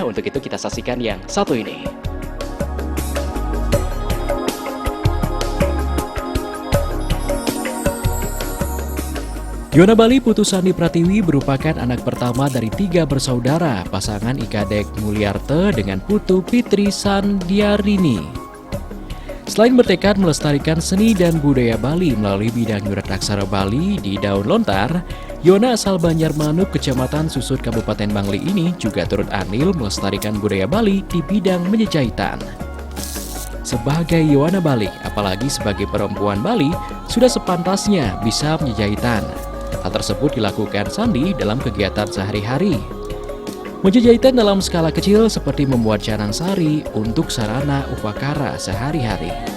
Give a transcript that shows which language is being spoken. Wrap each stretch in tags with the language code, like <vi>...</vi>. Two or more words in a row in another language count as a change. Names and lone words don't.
<id>Untuk itu kita saksikan yang satu ini. Yona Bali Putu Sandi Pratiwi merupakan anak pertama dari 3 bersaudara, pasangan Ikadek Mulyarte dengan Putu Fitri Sandiarini. Selain bertekad melestarikan seni dan budaya Bali melalui bidang nyurat aksara Bali di daun lontar, Yona asal Banjarmanuk, Kecamatan Susut, Kabupaten Bangli ini juga turut andil melestarikan budaya Bali di bidang menjejahitan. Sebagai Yona Bali, apalagi sebagai perempuan Bali, sudah sepantasnya bisa menjejahitan. Hal tersebut dilakukan Sandi dalam kegiatan sehari-hari. Menjejahitan dalam skala kecil seperti membuat canang sari untuk sarana upakara sehari-hari.</id>